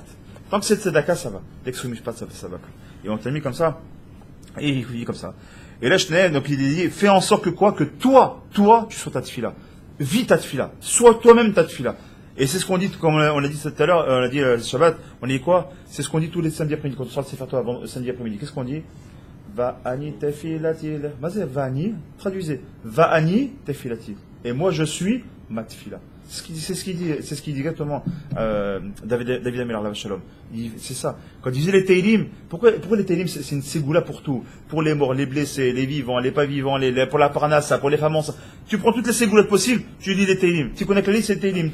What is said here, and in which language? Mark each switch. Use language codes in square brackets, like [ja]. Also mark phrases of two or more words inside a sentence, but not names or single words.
[fr] Tant que c'est Tzedaka, ça va. Dès que c'est Mishpat, ça va plus. Et on t'a mis comme ça, et il dit comme ça. Et là, donc il dit, fais en sorte que toi, tu sois ta tfila. Vis ta tfila. Sois toi-même ta tfila. Et c'est ce qu'on dit, comme on l'a dit tout à l'heure, on l'a dit Shabbat, on dit quoi? C'est ce qu'on dit tous les samedis après-midi, quand on sort le [he] ספר תורה [fr] avant samedi après-midi. Qu'est-ce qu'on dit? [he] ואני תפילתי. ואני, traduisez. ואני תפילתי. [fr] Et moi je suis ma tefila. C'est ce qu'il dit exactement David Ameller, la Shalom. C'est ça. Quand il disait les Teilim, pourquoi les Teilim, c'est une ségoula pour tout. Pour les morts, les blessés, les vivants, les pas vivants, pour la parnassa, pour les femmes enceintes. Tu prends toutes les ségoulas possibles, tu dis les Teilim. Tu connais que la liste, c'est les Teilim.